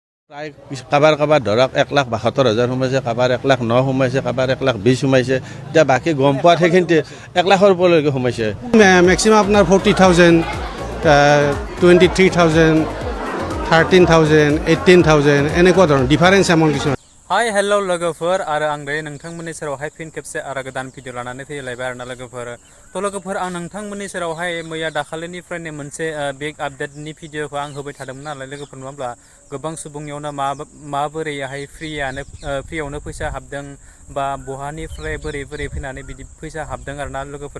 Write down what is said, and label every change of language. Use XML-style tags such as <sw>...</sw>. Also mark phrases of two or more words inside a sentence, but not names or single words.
<as>প্ৰায় কাবাৰ ধৰক 1,72,000 সোমাইছে, কাবাৰ 1,09,000 সোমাইছে, কাবাৰ 1,20,000 সোমাইছে। এতিয়া বাকী গম পোৱাত সেইখিনিতে 1,00,000 ওপৰলৈকে সোমাইছে। মেক্সিমাম আপোনাৰ 40,000, 23,000, 13,000, 18,000 এনেকুৱা ধৰণৰ</as> <en>difference amount</en> <as>কিছুমান।</as> <en>hi hello</en> <brx>लोगोफोर आरो आं दायो नोंथांमोननि सेरावहाय फिन खेबसे आरो गोदान भिडिअ लानानै फैलायबाय आरोना लोगोफोर। थ' लोगोफोर आं नोंथांमोननि सेरावहाय मैया दाखालिनिफ्रायनो मोनसे</brx> <en>big updateनि</en> <brx>भिडिअखौ आं होबाय थादोंमोन नालाय लोगोफोर, नङा होमब्ला गोबां सुबुंनियावनो माबोरैहाय फ्रियावनो फैसा हाबदों बा बहानिफ्राय बोरै फैनानै बिदि फैसा हाबदों आरोना लोगोफोर।</brx>